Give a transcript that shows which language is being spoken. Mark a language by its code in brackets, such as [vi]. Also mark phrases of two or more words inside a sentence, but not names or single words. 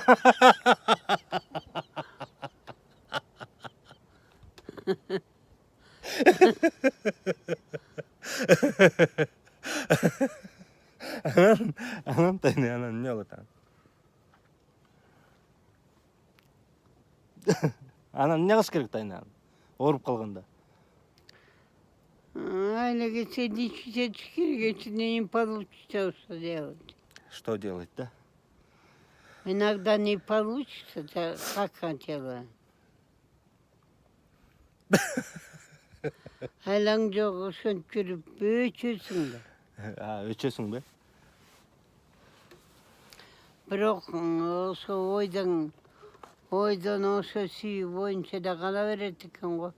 [ky] Анан тайны, анан эмне болот анан? Анан эмне кылыш керек тайны анан? Ооруп калганда. Айлеге лечить керек, [ru] не получится, что делать. Что делать, да? Иногда не получится, как хотела. [ky] Айлаң жок, ошентип жүрүп өчөсүң да. Өчөсүң бе? Бирок ошо ойдон ошо сүйүү боюнча да кала берет экен го.